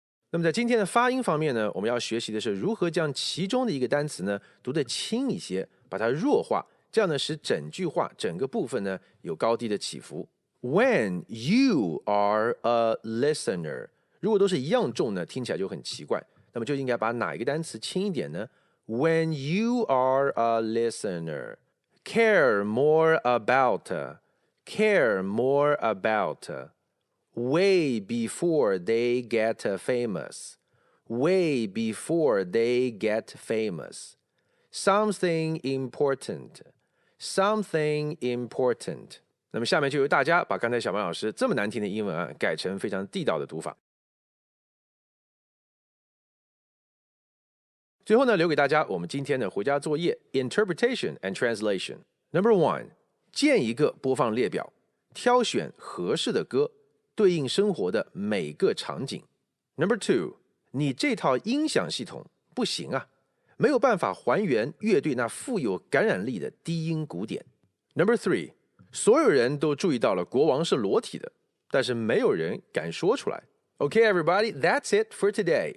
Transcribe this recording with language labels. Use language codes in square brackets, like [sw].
[zh] 那么在今天的发音方面呢，我们要学习的是如何将其中的一个单词呢读得轻一些，把它弱化，这样呢使整句话整个部分呢有高低的起伏。 [en] When you are a listener， [zh] 如果都是一样重呢，听起来就很奇怪。那么就应该把哪一个单词轻一点呢？ [en] When you are a listener， care more about。Care more about way before they get famous. Way before they get famous. Something important. Something important. [zh] 那么下面就由大家把刚才小曼老师这么难听的英文啊改成非常地道的读法。最后呢，留给大家我们今天的回家作业 [en] Interpretation and Translation. Number 1. [zh] 建一个播放列表，挑选合适的歌，对应生活的每个场景。 [en] Number 2， [zh] 你这套音响系统不行啊，没有办法还原乐队那富有感染力的低音鼓点。 [en] Number 3， [zh] 所有人都注意到了国王是裸体的，但是没有人敢说出来。 [en] Okay, everybody, that's it for today.